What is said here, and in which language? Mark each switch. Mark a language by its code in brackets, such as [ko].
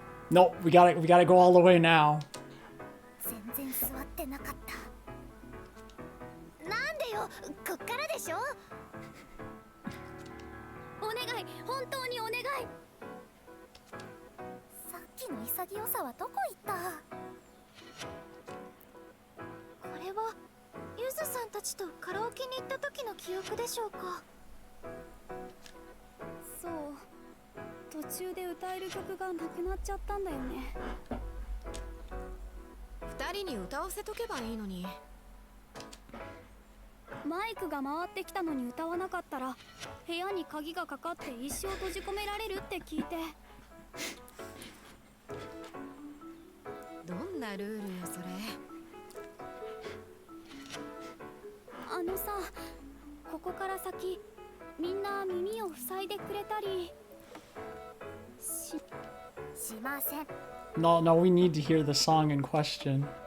[en] Nope, we gotta go all the way now. [ja] 全然座ってなかった。なんでよ、こっからでしょ。お願い、本当にお願い。さっきの潔さはどこ行った。これはゆずさんたちとカラオケに行った時の記憶でしょうか。そう。途中で歌える曲がなくなっちゃったんだよね。二人に歌わせとけばいいのに。マイクが回ってきたのに歌わなかったら部屋に鍵がかかって一生閉じ込められるって聞いて。どんなルールよそれ。あのさ、ここから先みんな耳を塞いでくれたりしません。 [en] No, we need to hear the song in question.